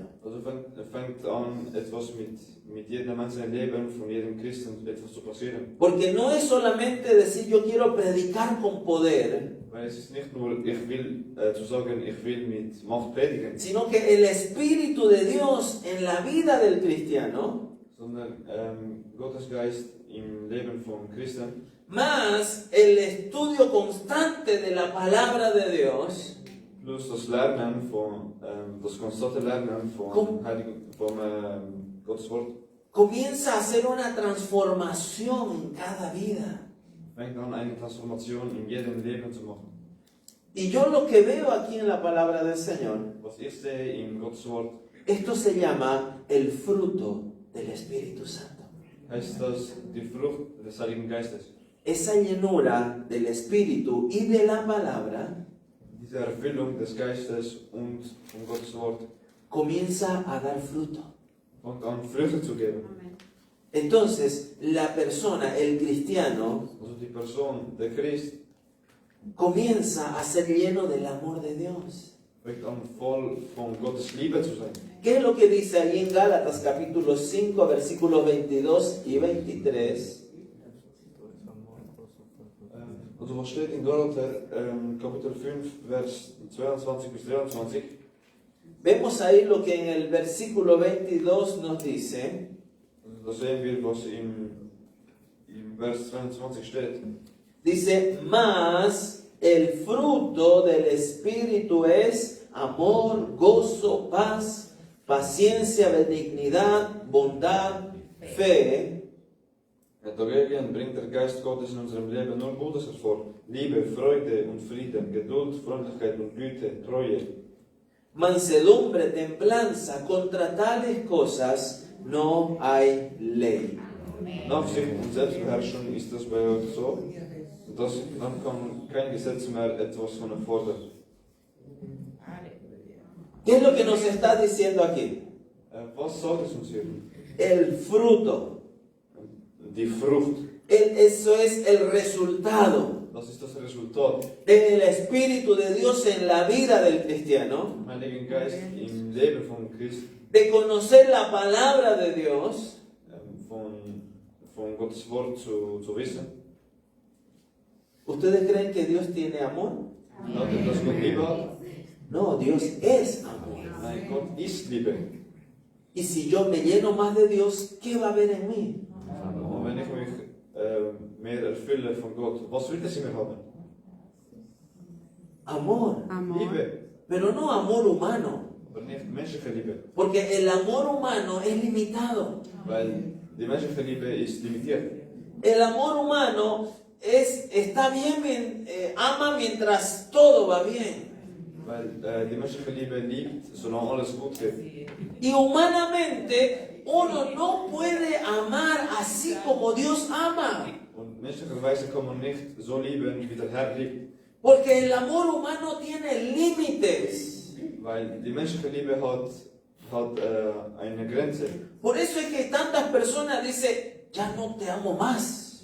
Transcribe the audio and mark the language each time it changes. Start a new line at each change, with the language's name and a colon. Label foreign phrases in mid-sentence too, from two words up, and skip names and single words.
German: Also fängt an, etwas mit jedem einzelnen Leben von jedem Christen etwas zu passieren.
Spanish: Porque no es solamente decir yo quiero predicar con poder,
German: Weil es ist nicht nur, ich will zu sagen, ich will mit Macht predigen,
Spanish: sino que el Espíritu de Dios en la vida del cristiano,
German: sondern Gottes Geist im Leben von Christen,
Spanish: más el estudio constante de la palabra de Dios,
German: plus das Lernen von, das konstante Lernen von Gottes Wort,
Spanish: comienza a hacer una transformación en cada vida.
German: fängt an, eine Transformation in jedem Leben zu machen.
Spanish: Y yo lo que veo aquí en la palabra del Señor,
German: Was ich sehe in Gottes Wort,
Spanish: esto se llama el fruto del Espíritu Santo.
German: heißt das die Frucht des Heiligen Geistes.
Spanish: Esa llenura del Espíritu y de la palabra
German: Diese Erfüllung des Geistes und von Gottes Wort
Spanish: comienza a dar fruto.
German: fängt an, Früchte zu geben.
Spanish: Entonces, la persona, el cristiano,
German: Also die Person, der Christ,
Spanish: comienza a ser lleno del amor de Dios.
German: fängt an, voll von Gottes Liebe zu sein.
Spanish: ¿Qué es lo que dice ahí en Gálatas capítulo 5, versículos 22 y 23?
German: Also was steht in Galater, Kapitel 5, Vers 22 bis 23?
Spanish: Vemos ahí lo que en el versículo 22 nos dice.
German: Also da sehen wir, was im Vers 22 steht.
Spanish: Dice, mas el fruto del Espíritu es amor, gozo, paz, paciencia, benignidad, bondad, fe.
German: Dagegen bringt der Geist Gottes in unserem Leben nur Gutes hervor. Liebe, Freude und Frieden, Geduld, Freundlichkeit und Güte, Treue.
Spanish: Mansedumbre, templanza, contra tales cosas no hay ley.
German: Nachsicht und Selbstbeherrschung ist das bei euch so. dann kann kein Gesetz mehr etwas von ihm fordern.
Spanish: ¿Qué es lo que nos está diciendo aquí?
German: Was sagt es uns hier?
Spanish: El fruto.
German: Die Frucht.
Spanish: Eso es el resultado
German: Das ist das Resultat.
Spanish: del Espíritu de Dios en la vida del cristiano,
German: Mein Heiligen Geist im Leben von Christ,
Spanish: de conocer la palabra de Dios,
German: von Gottes Wort zu wissen.
Spanish: ¿Ustedes creen que Dios tiene amor?
German: Glaubt ihr, dass Gott Liebe hat?
Spanish: No, Dios es amor.
German: Nein, Gott ist Liebe.
Spanish: Y si yo me lleno más de Dios, ¿qué va a haber en mí?
German: Und wenn ich mich mehr erfülle von Gott, was will es in mir haben?
Spanish: Amor.
German: Liebe,
Spanish: Pero no amor humano.
German: aber nicht menschliche Liebe.
Spanish: Porque el amor humano es limitado.
German: Weil die menschliche Liebe ist limitiert.
Spanish: El amor humano está bien, ama mientras todo va bien.
German: Weil die menschliche Liebe liebt, solange alles gut geht.
Spanish: Y humanamente uno no puede amar así como Dios ama.
German: Und menschlicherweise kann man nicht so lieben, wie der Herr liebt.
Spanish: Porque el amor humano tiene límites.
German: Weil die menschliche Liebe hat eine Grenze.
Spanish: Por eso es que tantas personas dicen, ya no te amo más.